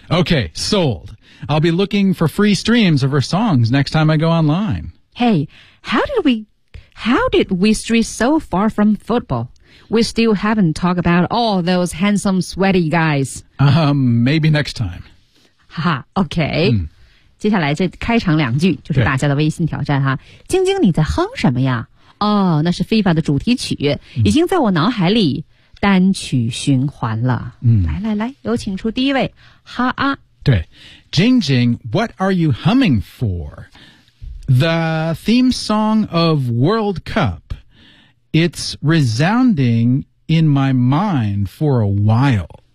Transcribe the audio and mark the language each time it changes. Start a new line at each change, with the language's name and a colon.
English: Okay, sold. I'll be looking for free streams of her songs next time I go online. Hey, how did we stray so far from football? We still haven't talked about all those handsome, sweaty guys. Maybe next time. Haha, okay. Mm.
Chinese: 接下来这开场两句就是大家的微信挑战哈晶晶你在哼什么呀哦那是 FIFA 的主题曲已经在我脑海里单曲循环了来来来有请出第一位哈啊对
English: 晶晶 What are you humming for? The theme song of World Cup It's resounding in my mind for a while